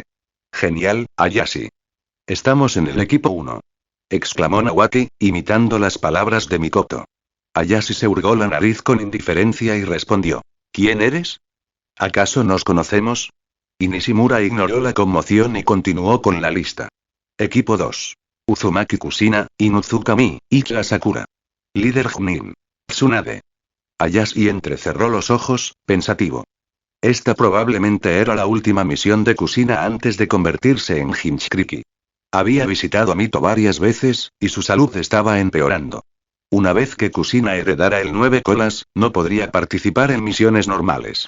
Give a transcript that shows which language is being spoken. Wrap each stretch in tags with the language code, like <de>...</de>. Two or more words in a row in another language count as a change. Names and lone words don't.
<es>Genial, Ayashi. Estamos en el equipo 1. Exclamó Nawaki, imitando las palabras de Mikoto. Ayashi se hurgó la nariz con indiferencia y respondió. ¿Quién eres? ¿Acaso nos conocemos? Y Nishimura ignoró la conmoción y continuó con la lista. Equipo 2. Uzumaki Kushina, Inuzuka Mi, Ichia Sakura. Líder Junin. Tsunade. Ayashi entrecerró los ojos, pensativo. Esta probablemente era la última misión de Kushina antes de convertirse en Hinchkriki. Había visitado a Mito varias veces, y su salud estaba empeorando. Una vez que Kushina heredara el 9 colas, no podría participar en misiones normales.</es>